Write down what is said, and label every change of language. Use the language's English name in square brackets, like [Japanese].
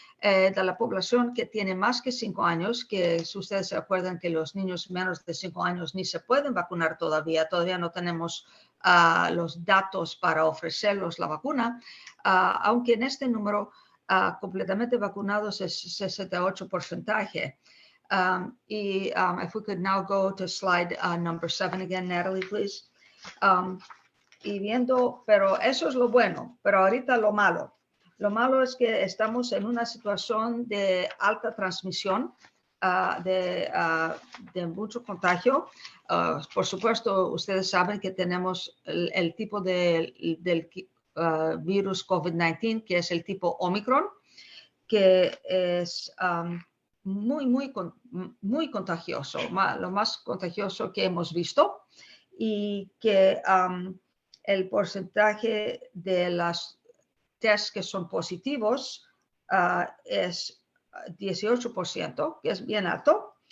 [Spanish] De la población que tiene más que 5 años, que si ustedes se acuerdan que los niños menos de 5 años ni se pueden vacunar todavía no tenemos los datos para ofrecerlos la vacuna, aunque en este número completamente vacunados es 68%. [English] If we could now go to slide number 7 again, Natalie, please. [Spanish] Y viendo, pero eso es lo bueno, pero ahorita lo malo. Lo malo es que estamos en una situación de alta transmisión, de mucho contagio. Por supuesto, ustedes saben que tenemos el tipo del virus COVID-19, que es el tipo Omicron, que es muy contagioso, lo más contagioso que hemos visto, y que el porcentaje de las tests que son positivos es 18%, que es bien alto.